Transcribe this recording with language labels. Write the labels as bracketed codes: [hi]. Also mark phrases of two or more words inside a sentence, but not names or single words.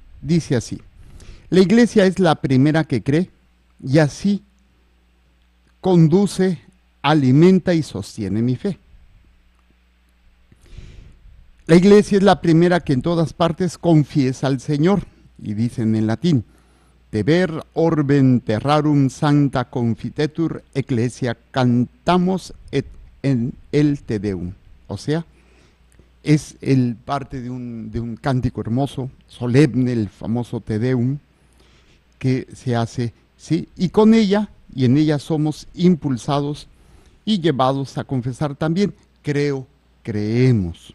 [es] Dice así: la iglesia es la primera que cree y así conduce, alimenta y sostiene mi fe. La iglesia es la primera que en todas partes confiesa al Señor, y dicen en latín: [la] Teber orbem terrarum sancta confitetur ecclesia cantamus et [es] en el Te Deum. O sea, es el parte de un cántico hermoso, solemne, el famoso Te Deum, que se hace, ¿sí? Y con ella, y en ella somos impulsados y llevados a confesar también, creo, creemos.